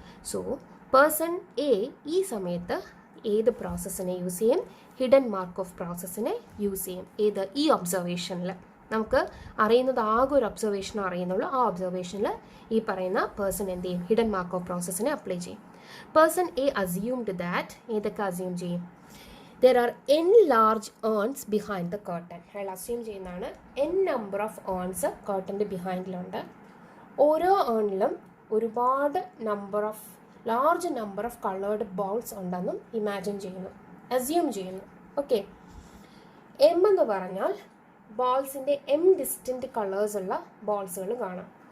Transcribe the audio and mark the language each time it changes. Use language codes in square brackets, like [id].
[ml] So person A ഈ സമയത്ത് ഏത് പ്രോസസ്സിനെ യൂസ് ചെയ്യും? ഹിഡൻ മാർക്കോഫ് പ്രോസസ്സിനെ യൂസ് ചെയ്യും. ഈ ഒബ്സർവേഷനിൽ നമുക്ക് അറിയുന്നത് ആകെ ഒരു ഒബ്സർവേഷനും അറിയുന്നുള്ളൂ. ആ ഒബ്സർവേഷനിൽ ഈ പറയുന്ന പേഴ്സൺ എന്ത് ചെയ്യും? ഹിഡൻ മാർക്കോഫ് പ്രോസസ്സിനെ അപ്ലൈ ചെയ്യും. [en] person a assumed that [ml] ഏതൊക്കെ അസ്യൂം ചെയ്യും? [en] there are n large urns behind the curtain. [ml] അയാൾ അസ്യൂം ചെയ്യുന്നതാണ് [en] n number of urns [ml] കർട്ടൻ്റെ ബിഹൈൻഡിലുണ്ട്. ഓരോ ഏണിലും ഒരുപാട് large number of coloured balls ഉണ്ടെന്നും ഇമാജിൻ ചെയ്യുന്നു, അസ്യൂം ചെയ്യുന്നു. ഓക്കെ, എം എന്ന് പറഞ്ഞാൽ ബോൾസിൻ്റെ ഡിസ്റ്റൻറ്റ് കളേഴ്സുള്ള ബോൾസുകൾ കാണാം.